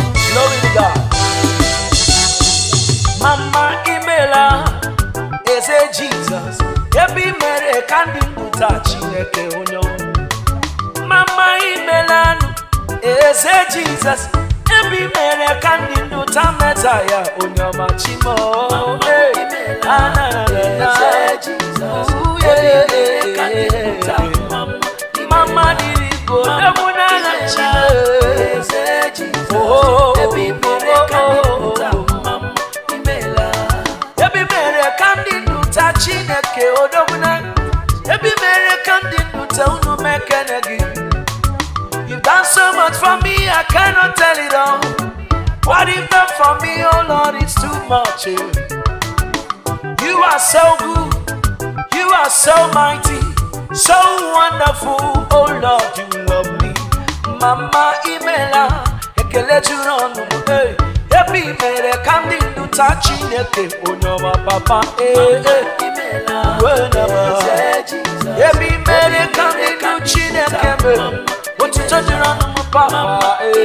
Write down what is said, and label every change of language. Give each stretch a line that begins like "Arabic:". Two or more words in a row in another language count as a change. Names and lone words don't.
English: Glory to God.
Igbo: Mama imela, Eze Jesus. Ebe i mere ka ndị ndụ taa Chineke onye ọma. Mama imela nụ, Eze Jesus. Ebe i mere ka ndị ndụ taa Meta ya onye ọma Chimo. Mama Hey. imela, Ah, na, na, na, na. Eze Jesus. Ooh, yeah, Ebe i mere ka ndị ndụ taa yeah, yeah. Mama imela. Mama dịrị bụ odogwu n'agha Chimo. Eze Jesus. Oh, oh, oh, Ebe i mere ka ndị ndụ taa oh, oh, oh. Mama imela. Ebe i mere ka ndị ndụ taa Chineke odogwu n'agha. Ebe i mere ka ndị ndụ taa unu mekene gị.
English: You've done so much for me, I cannot tell it all. What you've done for me, oh Lord, it's too much, eh. You are so good, you are so mighty, so wonderful, oh Lord, you love me.
Igbo: Mama imela, ekele juru ọnụ m, eh. Ebe i mere ka ndị ndụ taa Chineke, onye ọma papa, eh, eh. Mama imela, Wee na ma. Eze Jesus. Ebe i mere ka ndị ndụ Chineke mee, otuto juru ọnụ m papa, Mama eh.